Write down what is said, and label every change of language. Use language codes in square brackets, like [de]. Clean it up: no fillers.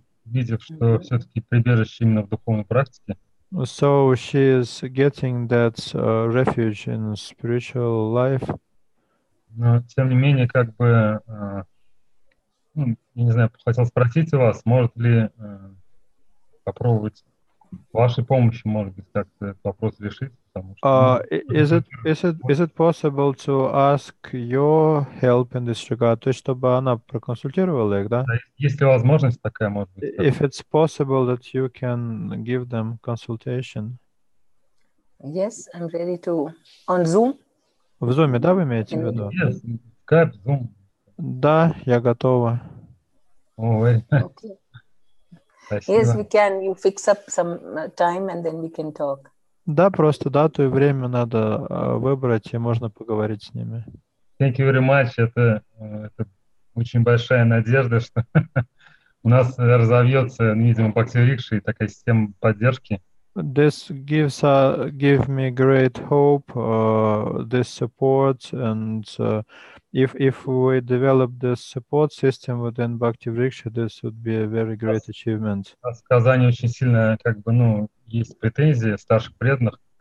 [ru] Видев, что все-таки прибежище именно в духовной практике. [en] So she is getting that refuge in spiritual life. [ru] Но тем не менее, как бы, я не знаю, хотел спросить у вас, может ли попробовать вашей помощью, может быть, как-то этот вопрос решить? Потому что, [en] is it possible to ask your help in this regard? [ru] То есть, чтобы она проконсультировала их, да? Есть ли возможность такая, может быть? [en] If it's possible that you can give them consultation. Yes, I'm ready to. On Zoom? [ru] В Zoom, да, вы имеете в виду? [en] Yes, Skype, Zoom. [ru] Да, я готова. [en] Okay. [ru] Спасибо. [en] Yes, we can. You fix up some time and then we can talk. [ru] Да, просто дату и время надо выбрать, и можно поговорить с ними. [en] Thank you very much. [ru] Это очень большая надежда, что у нас разовьется, видимо, Бхакти-Рикша и такая система поддержки. [en] This give me great hope, this support, and if we develop this support system within Bhakti Vriksha, this would be a very great achievement. [ru] В Казани очень сильно, как бы, есть претензии старших преданных